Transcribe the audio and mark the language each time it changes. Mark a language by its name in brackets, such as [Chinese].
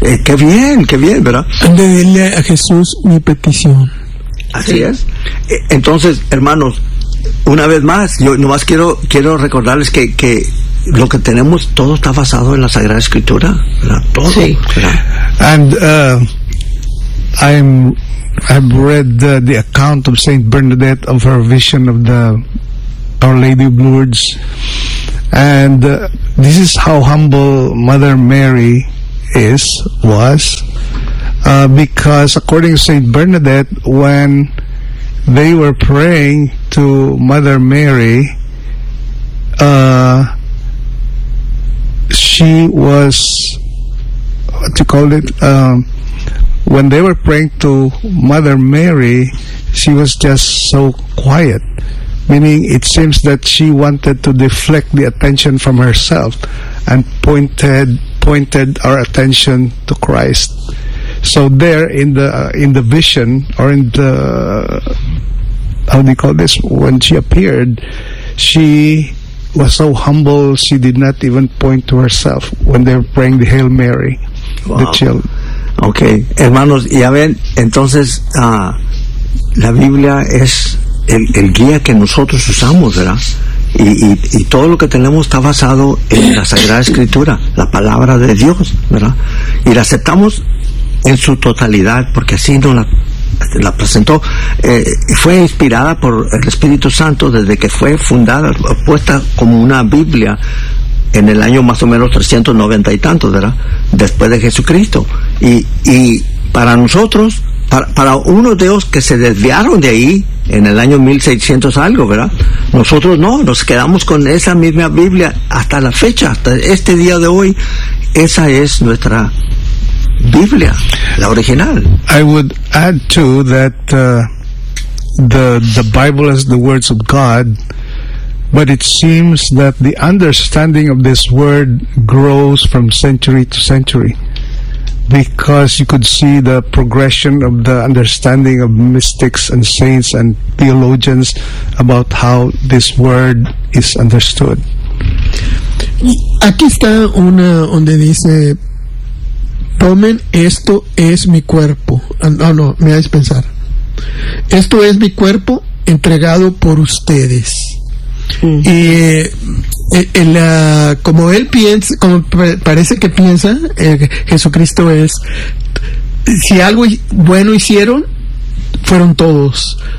[Spanish] Qué bien, ¿verdad? Dile a Jesús mi petición. Así es. Entonces, hermanos, una vez más, yo nomás quiero recordarles que lo que tenemos, todo está basado en la Sagrada Escritura, ¿verdad? Todo. Sí. ¿Verdad? [English] And I've read the account of Saint Bernadette of her vision of the Our Lady of Lourdes. And this is how humble Mother Mary is, was, because according to Saint Bernadette, when they were praying to Mother Mary, she was, what you call it, when they were praying to Mother Mary, she was just so quiet. Meaning it seems that she wanted to deflect the attention from herself and pointed our attention to Christ. So there in the vision, or in the, how do you call this, when she appeared, she was so humble, she did not even point to herself when they were praying the Hail Mary. Wow. The child. [Spanish] Okay, hermanos, ya ven, entonces la Biblia es el guía que nosotros usamos, ¿verdad? Y todo lo que tenemos está basado en la Sagrada Escritura, la Palabra de Dios, ¿verdad? Y la aceptamos en su totalidad, porque así nos la presentó. Fue inspirada por el Espíritu Santo desde que fue fundada, puesta como una Biblia en el año más o menos 390 y tantos, ¿verdad? Después de Jesucristo. Y para nosotros, para unos de ellos que se desviaron de ahí en el año 1600 algo, ¿verdad? Nosotros no, nos quedamos con esa misma Biblia hasta la fecha, hasta este día de hoy. Esa es nuestra Biblia, la original. [English] I would add to that, the Bible is the words of God, but it seems that the understanding of this word grows from century to century. Because you could see the progression of the understanding of mystics and saints and theologians about how this word is understood. [Spanish] Aquí está una donde dice, tomen, esto es mi cuerpo. No, no, me hagas pensar. Esto es mi cuerpo entregado por ustedes. Mm. Y como él piensa, como parece que piensa, Jesucristo es, si algo bueno hicieron, fueron todos.